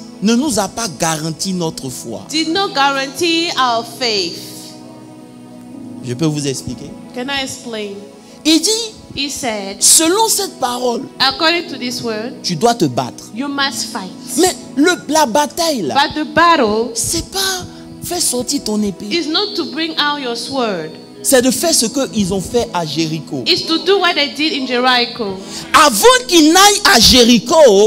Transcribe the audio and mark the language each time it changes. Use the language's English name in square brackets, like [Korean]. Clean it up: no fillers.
[French] ne nous a pas garanti notre foi. [English] did not guarantee our faith. [French] Je peux vous expliquer. [English] Can I explain? [French] Il dit, [English] He said, [French] selon cette parole, [English] according to this word, [French] tu dois te battre. [English] you must fight. [French] Mais la bataille là, [English] But the battle [French] c'est pas faire sortir ton épée. [English] is not to bring out your sword. [French] C'est de faire ce qu'ils ont fait à Jéricho. [English] It's to do what they did in Jericho. [French] Avant qu'ils n'aillent à Jéricho,